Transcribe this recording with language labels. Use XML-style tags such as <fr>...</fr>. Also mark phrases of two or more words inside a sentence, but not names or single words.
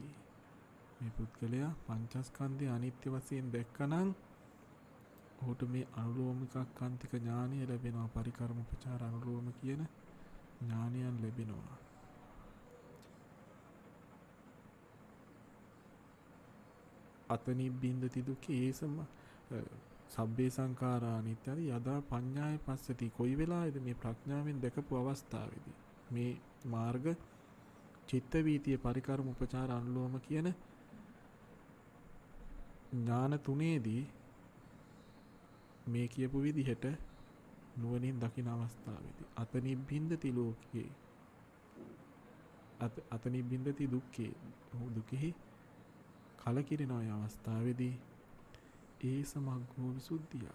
<si>මේ පුද්ගලයා පංචස්කන්ධේ අනිත්‍ය වශයෙන් දැක්කනම් ඔහුට මේ අනුලෝමික කාන්තික ඥානය ලැබෙනවා. පරිකර්ම උපචාර අනුලෝම කියන ඥානයන් ලැබෙනවා.</si> <pi>අතනි බින්දති දුක්ඛේ ඒසම සබ්බේ සංඛාරා අනිත්‍යයි යදා පඤ්ඤාය පස්සති.</pi> <si>කොයි වෙලාවේද මේ ප්‍රඥාවෙන් දැකපු අවස්ථාවේදී මේ මාර්ග චිත්ත වීතිය පරිකර්ම උපචාර අනුලෝම කියන ඥාන තුනේදී මේ කියපු විදිහට නුවණින් දකින අවස්ථාවේදී</si> <pi>අතනි බින්දති ලෝකේ අතනි බින්දති දුක්ඛේ,</pi> <si>දුකෙහි කලකිරෙන අය අවස්ථාවේදී ඒ සමග්ගෝ විසුද්ධිය.</si>